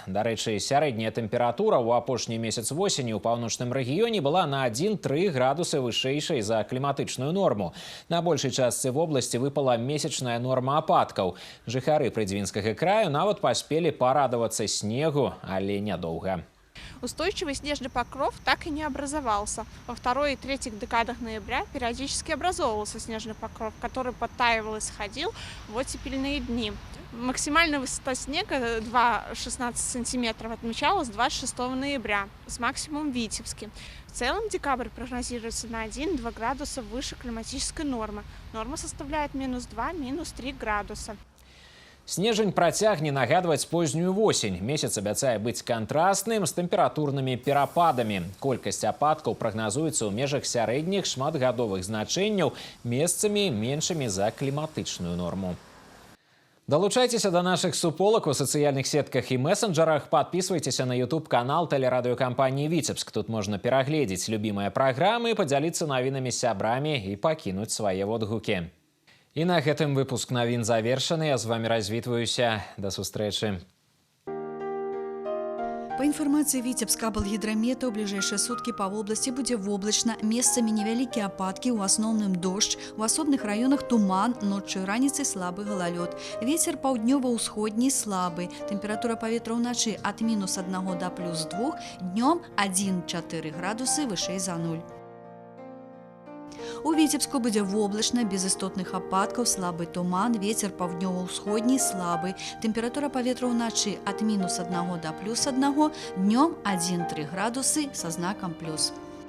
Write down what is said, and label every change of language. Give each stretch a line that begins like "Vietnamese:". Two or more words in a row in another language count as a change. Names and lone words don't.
Belarusian: Дарэчы, сярэдняя тэмпература ў апошні месяц восені ў паўночным рэгіёне была на 1–3 градусы вышэйшай за кліматычную норму. На большай частцы вобласці выпала месячная норма ападкаў. Жыхары Прыдзьвінскага краю нават паспелі парадавацца снегу, але нядоўга.
Russian: Устойчивый снежный покров так и не образовался. Во второй и третьих декадах ноября периодически образовывался снежный покров, который подтаивал и сходил в оттепельные дни. Максимальная высота снега 2,16 сантиметров отмечалась 26 ноября с максимумом в Витебске. В целом декабрь прогнозируется на 1–2 градуса выше климатической нормы. Норма составляет -2, -3 градуса.
Belarusian: Снежень працягне нагадваць познюю восень. Месяц абяцае быць кантрастным з тэмпературнымі перападамі. Колькасць ападкаў прагназуецца ў межах сярэдніх шматгадовых значэнняў, месцамі меншымі за кліматычную норму. Далучайцеся да нашых суполак у сацыяльных сетках і месенджерах. Падпісвайцеся на YouTube-канал тэлерадыёкампаніі «Віцебск». Тут можна перагледзець любімыя праграмы, падзяліцца навінамі з сябрамі і пакінуць свае водгукі. І на гэтым выпуск навін завершаны. Я з вами развітваюся. Да сустрэчы.
Russian: По информации Витебска облгидромета, у ближайшие сутки по области будет воблачно, месцами невеликие опадки, у основном дождь, в особных районах туман, ночью и раніцай слабый гололед.
Belarusian: Ветер паўднёва-ўсходні слабый, температура паветра ўначы от -1 до +2, днем 1–4 градусы вышэй за 0. У Витебску будзе воблачна, без істотных ападкаў, слабы туман, ветер паўднёва-ўсходні слабы. Тэмпература паветра ўначы от -1 до +1, днём 1–3 градусы са знакам плюс.